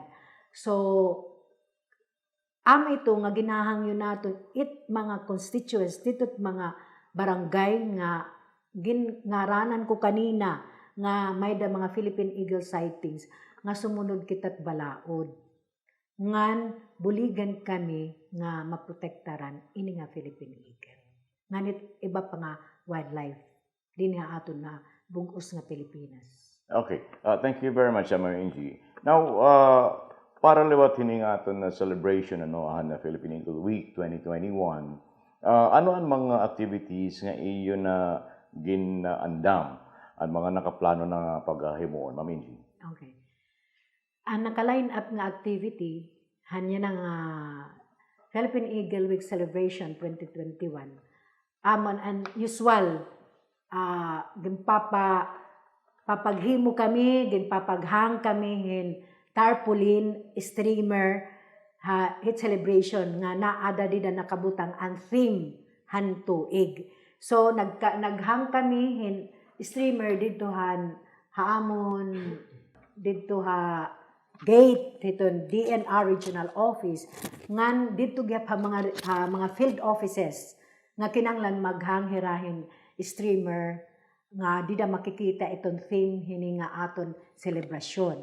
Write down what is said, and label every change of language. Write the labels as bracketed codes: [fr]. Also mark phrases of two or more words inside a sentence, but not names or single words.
[war] So ito nga ginahangyo naton it mga constituents dito't mga barangay nga ngaranan ko kanina nga may da mga Philippine Eagle sightings nga sumunod kita't balaod. Ngan buligan kami nga maprotektaran ini nga Philippine Eagle. Nganit iba pa nga wildlife din nga aton na bugos nga Pilipinas. [en] Okay, thank you very much, Mama Ingy. Now, [war] para liwat hining aton na celebration na Philippine Eagle Week 2021, ano ang mga activities nga iyo na ginaandam at mga nakaplano na paghimuon, Mama Ingy? Okay. Ang naka-line up nga activity, hanya ng Philippine Eagle Week Celebration 2021. Amon ang usual, papaghimo kami, papaghang kami hin [en] tarpaulin, streamer, [war] hit celebration nga naada di na nakabutang ang theme han tuig. So naghang kami hin streamer dito haamon dito ha gate hiton DNR Regional Office ngan dito gyap mga [en] field offices [war] nga kinanglan maghanghirahin streamer nga di da makikita iton theme hini nga aton selebrasyon.